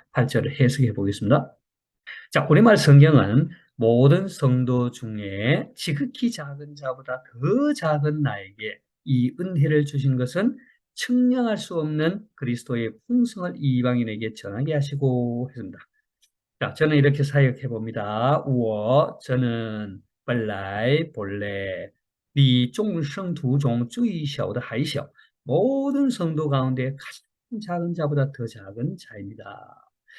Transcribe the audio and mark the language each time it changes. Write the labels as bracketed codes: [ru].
[ko] 8절을 해석해 보겠습니다. 자, 우리말 성경은 모든 성도 중에 지극히 작은 자보다 더 작은 나에게 이 은혜를 주신 것은 측량할 수 없는 그리스도의 풍성을 이방인에게 전하게 하시고 했습니다. 자, 저는 이렇게 사역해 봅니다. 저는 본래 [zh] 比众生徒中最小的还小. [ko] 모든 성도 가운데 가장 작은 자보다 더 작은 자입니다.